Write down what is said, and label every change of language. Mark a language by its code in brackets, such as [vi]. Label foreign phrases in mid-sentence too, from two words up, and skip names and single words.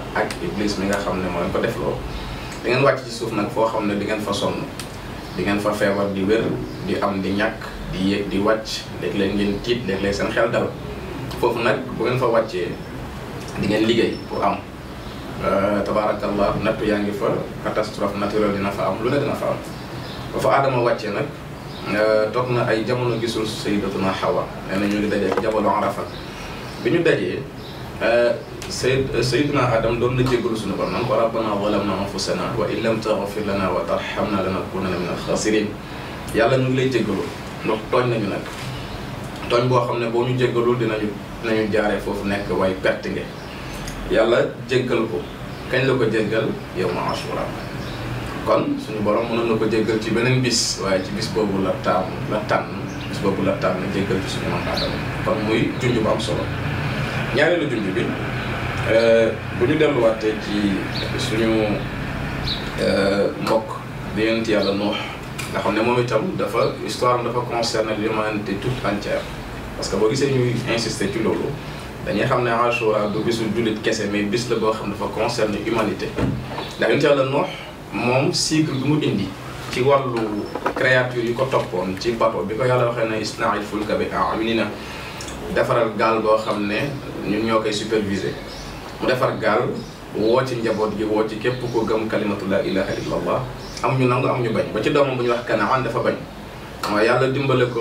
[wo] ak iblis mi nga xam ne moo leen ko defloo di ngeen wàcc ci suuf nag foo xam ne di ngeen fa sonn di ngeen fa feebar di wér di am di ñàkk di yéeg di wàcc léeg-léeg ngeen tiit léeg-léeg seen xel dal foofu nag bu ngeen fa wàccee di ngeen liggéey pour am tabarakallah nattu yaa ngi fa [fr] catastrophe naturelle [wo] dina fa am lu ne dina fa am ba fa Adama wàccee nag toog na ay jamono gisul sayyidatuna Hawa nee na ñu ngi dajee ak jabalu Arafa bi ñu dajee sayyiduna Adam doon na jéggalu suñu borom naan ko [ar] ربنا ظلمنا أنفسنا وإن لم تغفر لنا وترحمنا لنكونن من الخاسرين [wo] yàlla ñu ngi lay jéggalu ndox tooñ nañu nag tooñ boo xam ne boo ñu jéggalul dinañu jaaree foofu nekk waaye perte nge yàlla jéggal ko kañ la ko jéggal yow ma ashura kon suñu borom mënoon na ko jéggal ci beneen bis waaye ci bis boobu la tànn bis boobu la tànn jéggal ci suñu maam Adama kon muy junj bu am solo ñaareelu junj bi bu ñu delluwaatee ci suñu mbokk di yonent yàlla Nuux nga xam ne moom itam dafa histoire dafa [fr] concerner l'humanité toute entière parce que [wo] boo gisee ñuy insister ci loolu dañuy xam ne ashura du bisu jullit kese mais bis la boo xam ne dafa [fr] concerner humanité [wo] ndax yonent yàlla Nuux moom cycle bi mu indi ci wàllu créature yi ko toppoon ci bateau bi ko yàlla waxee ne [ar] اصنع الفلك بأعيننا [wo] defaral gaal boo xam ne ñun ñoo koy superviser mu defar gaal woo ci njaboot gi woo ci képp ko gëm [ar] كلمة لا إله إلا الله [wo] am ñu nangu am ñu bañ ba ci doomam bu ñu wax Kanaan dafa bañ waaye yàlla dimbale ko